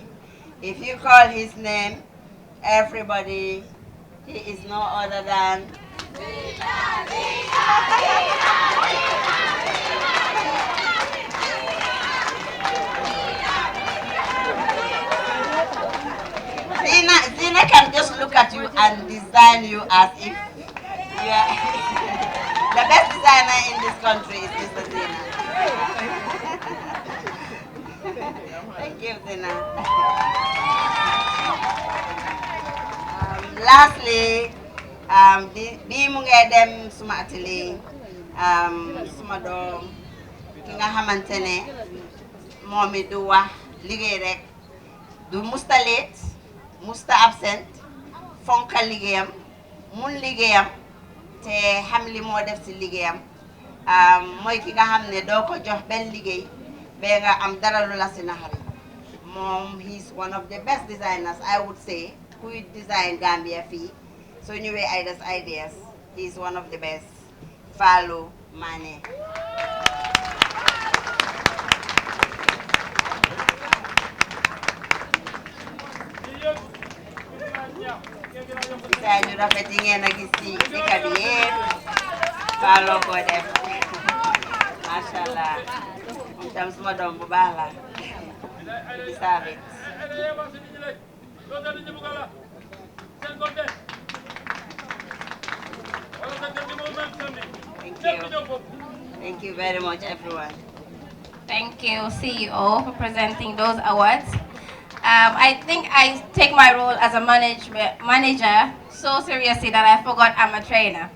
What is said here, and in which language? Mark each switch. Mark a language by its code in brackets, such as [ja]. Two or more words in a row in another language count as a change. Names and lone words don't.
[en] If you call his name, everybody, he is no other than Zina can just look at you and design you as if you are the best designer in this country is Mr. Zina. Thank you, Zina. Lastly, [wo] bi mu ngay dem suma atelier suma doom ki nga xamantene momi du wax liggéey rek du musta late musta absent fonka liggéeyam mun liggéeyam te xam li moo def si liggéeyam mooy ki nga xam ne doo ko jox benn liggéey ba nga am dara lu la si naxari moom [en] he's one of the best designers I would say who design Gambia [wo] fii so ñëwee Ida's Ideas [en] he's one of the best. [wo] Fallou Mané. Saa yu rafet yi ngeen a gis ci dëkk bi yépp Fallou ko def [ar] masha Allah [wo] moom tam suma doom bu baax la di saabit. [en] Thank you very much, everyone. Thank you, CEO, for presenting those awards. I think I take my role as a manager so seriously that I forgot I'm a trainer.